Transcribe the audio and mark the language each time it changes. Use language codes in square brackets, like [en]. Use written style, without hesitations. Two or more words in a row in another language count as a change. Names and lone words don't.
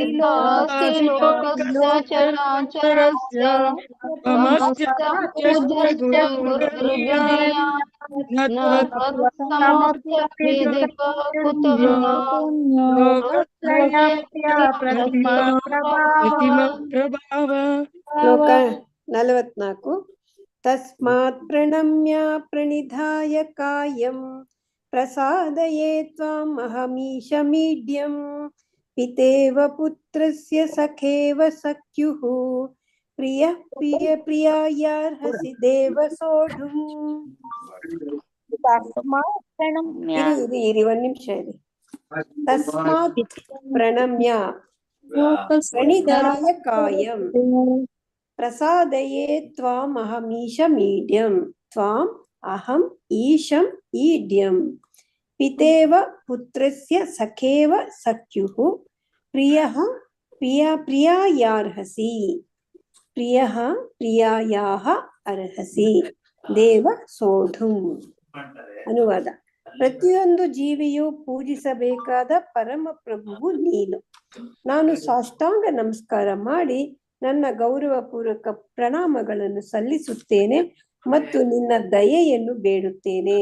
[sa] लोकस्य चराचरस्य त्वमस्य पूज्यश्च गुरुर्गरीया न त्वत्समोऽस्त्यभेदिकः कुतो न प्रतिमप्रभाव ಶ್ಲೋಕ 44 ತಸ್ಮಾತ್ ಪ್ರಣಮ್ಯ ಪ್ರಣಿಧಾಯ ಕಾಯಂ ಪ್ರಸಾದಯೇ ತ್ವಾಂ ಅಹಮೀಶ ಮೀಡ್ಯಂ ಪಿತೇವ ಪುತ್ರಸ್ಯ ಸಖೇವ ಸಖ್ಯುಃ ಪ್ರಿಯ ಪ್ರಿಯ ಪ್ರಿಯಾಯಾರ್ಹಸಿ ದೇವ ಸೋಢುಂ. [kn] ಇರಿ ಒಂದ್ ನಿಮಿಷ ಇರಿ. [sa] ತಸ್ಮಾತ್ ಪ್ರಣಮ್ಯ ಪ್ರಣಿಧಾಯ ಕಾಯಂ ಪ್ರಸಾದಯೇ ತ್ವಾಂ ಅಹಮೀಶ ಮೀಡ್ಯಂ ತ್ವಾಂ ಅಹಂ ಈಶಂ ಈಡ್ಯಂ ಪಿತೇವ ಪುತ್ರಸ್ಯ ಸಖೇವ ಸಖ್ಯುಃ ಪ್ರಿಯಃ ಪ್ರಿಯಾಯಾರ್ಹಸಿ ಪ್ರಿಯಃ ಪ್ರಿಯಾಯಾಹ ಅರ್ಹಸಿ ದೇವ ಸೋಢುಂ. [kn] ಅನುವಾದ: ಪ್ರತಿಯೊಂದು ಜೀವಿಯು ಪೂಜಿಸಬೇಕಾದ ಪರಮ ಪ್ರಭುವು ನೀನು. ನಾನು ಸಾಷ್ಟಾಂಗ ನಮಸ್ಕಾರ ಮಾಡಿ ನನ್ನ ಗೌರವಪೂರ್ವಕ ಪ್ರಣಾಮಗಳನ್ನು ಸಲ್ಲಿಸುತ್ತೇನೆ ಮತ್ತು ನಿನ್ನ ದಯೆಯನ್ನು ಬೇಡುತ್ತೇನೆ.